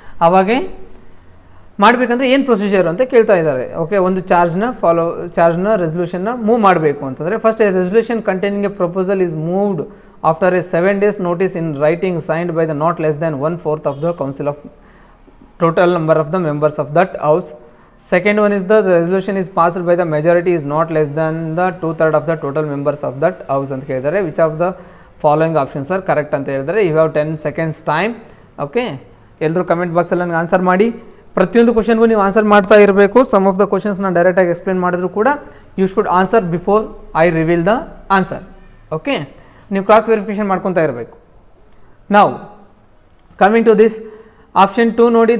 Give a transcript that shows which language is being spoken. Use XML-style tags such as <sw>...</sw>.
<kn>ಆವಾಗೆ ಮಾಡಬೇಕಂದ್ರೆ ಏನು ಪ್ರೊಸೀಜರ್ ಅಂತ ಕೇಳ್ತಾ ಇದ್ದಾರೆ.</kn> <en>okay,</en> <kn>ಒಂದು ಚಾರ್ಜ್ನ ರೆಸಲ್ಯೂಷನ್ನ ಮೂವ್ ಮಾಡಬೇಕು ಅಂತಂದರೆ</kn> <en>First a resolution containing a proposal is moved after a 7 days notice in writing signed by the not less than 1/4 of the council of total number of the members of that house. Second one is the resolution is passed by the majority is not less than the 2/3 of the total members of that house</en> <kn>ಅಂತ ಹೇಳಿದ್ದಾರೆ.</kn> <en>which of the following options are correct</en> <kn>ಅಂತ ಹೇಳಿದ್ದಾರೆ.</kn> <en>You have 10 seconds time.</en> <kn>Okay, ಎಲ್ಲರೂ comment ಬಾಕ್ಸಲ್ಲಿ ನನಗೆ answer ಮಾಡಿ. ಪ್ರತಿಯೊಂದು ಕ್ವಶನ್ಗೂ ನೀವು ಆನ್ಸರ್ ಮಾಡ್ತಾ ಇರಬೇಕು.</kn> <en>some of the questions</en> <kn>ನಾನು ಡೈರೆಕ್ಟಾಗಿ ಎಕ್ಸ್ಪ್ಲೇನ್ ಮಾಡಿದ್ರು ಕೂಡ</kn> <en>You should answer before I reveal the answer.</en> <kn>Okay, ನೀವು ಕ್ರಾಸ್ ವೆರಿಫಿಕೇಷನ್ ಮಾಡ್ಕೊತಾ ಇರಬೇಕು. ನಾವು ಕಮಿಂಗ್ ಟು ದಿಸ್ ಆಪ್ಷನ್ 2 ನೋಡಿ.</kn>